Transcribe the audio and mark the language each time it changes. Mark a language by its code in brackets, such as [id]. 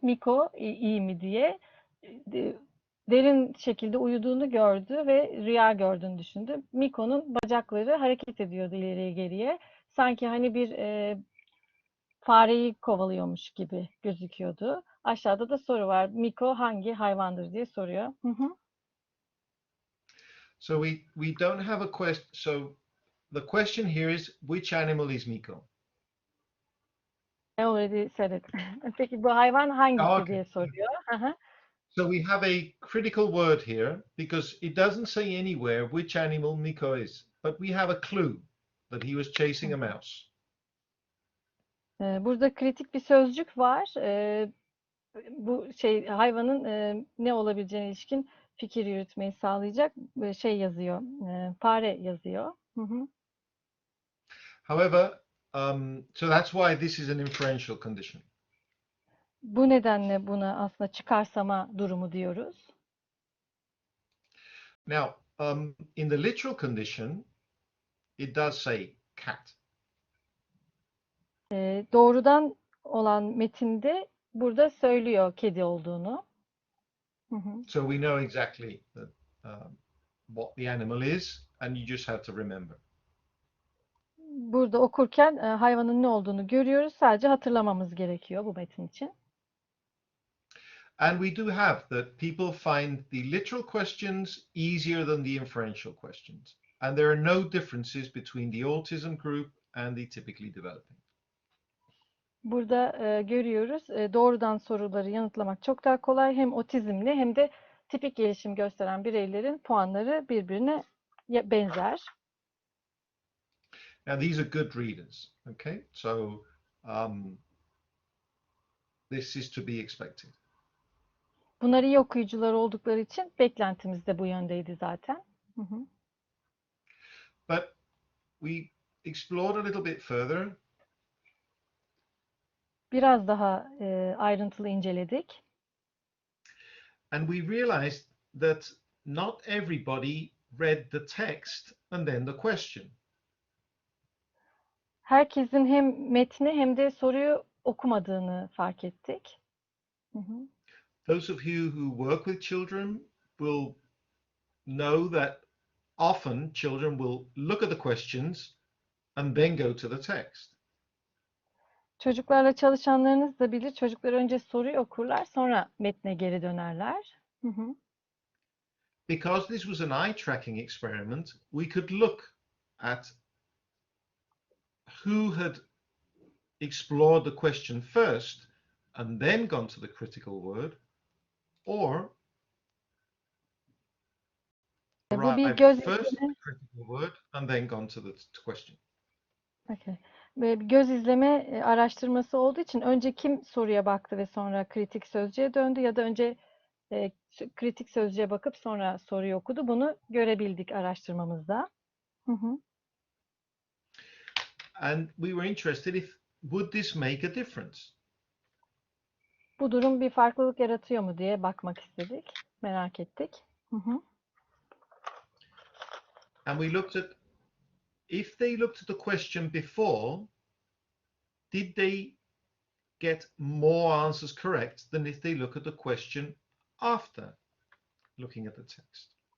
[tr] Miko iyi mi diye. Derin şekilde uyuduğunu gördü ve rüya gördüğünü düşündü. Miko'nun bacakları hareket ediyordu ileriye geriye. Sanki hani bir fareyi kovalıyormuş gibi gözüküyordu. Aşağıda da soru var. Miko hangi hayvandır diye soruyor. [en] So we don't have a question. So the question here is, which animal is Miko? I already said it. [tr] Peki bu hayvan hangisi [en] Okay. [tr] diye soruyor. [en] So we have a critical word here because it doesn't say anywhere which animal Miko is, but we have a clue that he was chasing a mouse. [tr] Burada kritik bir sözcük var. Bu hayvanın ne olabileceğine ilişkin fikir yürütmeyi sağlayacak yazıyor. Fare yazıyor. [en] However, so that's why this is an inferential condition. [tr] Bu nedenle buna aslında çıkarsama durumu diyoruz. [en] Now, in the literal condition, it does say cat. [tr] Doğrudan olan metinde burada söylüyor kedi olduğunu. [en] So we know exactly what the animal is, and you just have to remember. [tr] Burada okurken hayvanın ne olduğunu görüyoruz. Sadece hatırlamamız gerekiyor bu metin için. [en] And we do have that people find the literal questions easier than the inferential questions. And there are no differences between the autism group and the typically developing. [tr] Burada görüyoruz. Doğrudan soruları yanıtlamak çok daha kolay. Hem otizmli hem de tipik gelişim gösteren bireylerin puanları birbirine benzer. [en] Now these are good readers, okay? So this is to be expected. [tr] Bunlar iyi okuyucular oldukları için beklentimiz de bu yöndeydi zaten. [en] But we explored a little bit further. [tr] Biraz daha ayrıntılı inceledik. [en] And we realized that not everybody read the text and then the question. [tr] Herkesin hem metni hem de soruyu okumadığını fark ettik. [en] Those of you who work with children will know that often children will look at the questions and then go to the text. [tr] Çocuklarla çalışanlarınız da bilir. Çocuklar önce soruyu okurlar, sonra metne geri dönerler. [en] Because this was an eye tracking experiment, we could look at who had explored the question first and then gone to the critical word, or [tr] Bu bir [en] arrived [tr] göz [en] first at [tr] izleme. [en] the critical word and then gone to the question. Okay. [tr] Ve bir göz izleme araştırması olduğu için önce kim soruya baktı ve sonra kritik sözcüğe döndü ya da önce kritik sözcüğe bakıp sonra soruyu okudu. Bunu görebildik araştırmamızda. Hı hı. [en] And we were interested if would this make a difference? [tr] Bu durum bir farklılık yaratıyor mu diye bakmak istedik. Merak ettik. Hı hı. [en] And we looked at if they looked at the question before, did they get more answers correct than if they look at the question after looking at the text?